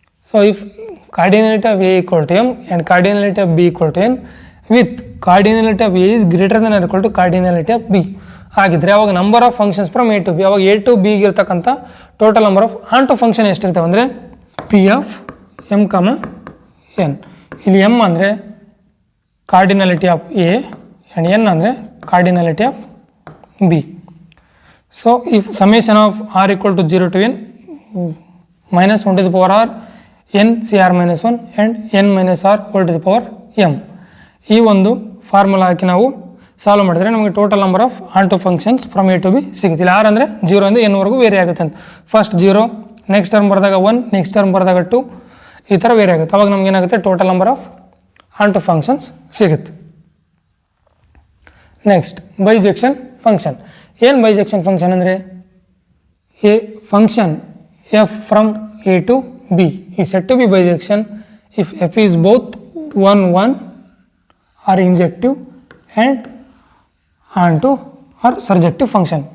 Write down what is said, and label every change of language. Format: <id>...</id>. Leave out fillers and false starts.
<en>so if cardinality of A equal to M and cardinality of B equal to N with cardinality of A is greater than or equal to cardinality of B</en> <kn>ಆಗಿದ್ದರೆ ಅವಾಗ</kn> <en>number of functions from A to B,</en> <kn>ಅವಾಗ A to ಬಿಗೆ ಇರ್ತಕ್ಕಂಥ total number of on to function ಎಷ್ಟಿರ್ತವೆ ಅಂದರೆ</kn> <en>P of M comma N.</en> <kn>ಇಲ್ಲಿ M ಅಂದರೆ ಕಾರ್ಡಿನಾಲಿಟಿ of A and N ಅಂದರೆ ಕಾರ್ಡಿನಾಲಿಟಿ of B.</kn> <en>So if summation of R equal to 0 to n minus 1 to the power r n cr minus 1 and n minus r whole to the power m.</en> <kn>ಈ ಒಂದು formula ಹಾಕಿ ನಾವು solve ಮಾಡಿದ್ರೆ ನಮಗೆ total number of on to functions from A to B ಸಿಗುತ್ತೆ. ಇಲ್ಲಿ R ಅಂದರೆ 0 ಇಂದ n ವರೆಗೂ ವೇರಿ ಆಗುತ್ತೆ ಅಂತ. ಫಸ್ಟ್ 0, ನೆಕ್ಸ್ಟ್ ಟರ್ಮ್ ಬರೆದಾಗ 1, ನೆಕ್ಸ್ಟ್ ಟರ್ಮ್ ಬರೆದಾಗ 2, ಈ ಥರ ವೇರಿ ಆಗುತ್ತೆ. ಅವಾಗ ನಮ್ಗೆ ಏನಾಗುತ್ತೆ, total number of on to functions ಸಿಗುತ್ತೆ.</kn> <en>Next bijection function.</en> <kn>ಏನು ಬೈಜೆಕ್ಷನ್ ಫಂಕ್ಷನ್ ಅಂದರೆ,</kn> <en>A function f from a to b is said to be bijection if f is both 1 1 or injective and onto or surjective function.</en>